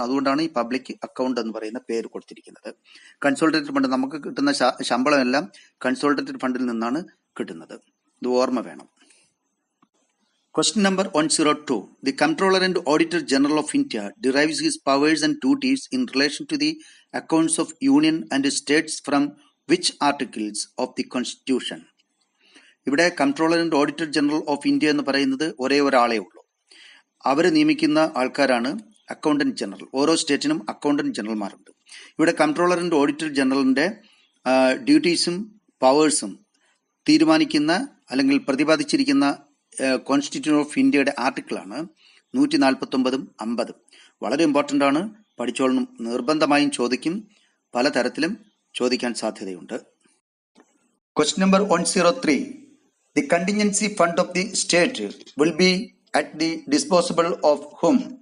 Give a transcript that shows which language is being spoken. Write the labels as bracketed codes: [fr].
[ml] അതുകൊണ്ടാണ് ഈ public account എന്ന് പറയുന്ന പേര് കൊടുത്തിരിക്കുന്നത്. കൺസോളിഡേറ്റഡ് ഫണ്ട്, നമുക്ക് കിട്ടുന്ന ശമ്പളം എല്ലാം കൺസോളിഡേറ്റഡ് ഫണ്ടിൽ നിന്നാണ് കിട്ടുന്നത്. ഇത് ഓർമ്മ വേണം. [en] Question number 102. The Comptroller and Auditor General of India derives his powers and duties in relation to the accounts of Union and states from which articles of the Constitution? [ml] ഇവിടെ controller and auditor general of India എന്ന് പറയുന്നത് ഒരേ ഒരാളേ ഉള്ളൂ. അവർ നിയമിക്കുന്ന ആൾക്കാരാണ് accountant general. ഓരോ സ്റ്റേറ്റിനും accountant ജനറൽമാരുണ്ട്. ഇവിടെ controller and auditor ജനറലിന്റെ ഡ്യൂട്ടീസും പവേഴ്സും തീരുമാനിക്കുന്ന അല്ലെങ്കിൽ പ്രതിപാദിച്ചിരിക്കുന്ന കോൺസ്റ്റിറ്റ്യൂഷൻ ഓഫ് ഇന്ത്യയുടെ ആർട്ടിക്കിളാണ് 149-ഉം 50. വളരെ ഇമ്പോർട്ടൻ്റ് ആണ്, പഠിച്ചോളണം. നിർബന്ധമായും ചോദിക്കും, പലതരത്തിലും ചോദിക്കാൻ സാധ്യതയുണ്ട്. [en] Question number 103. The contingency fund of the state will be at the disposal of whom?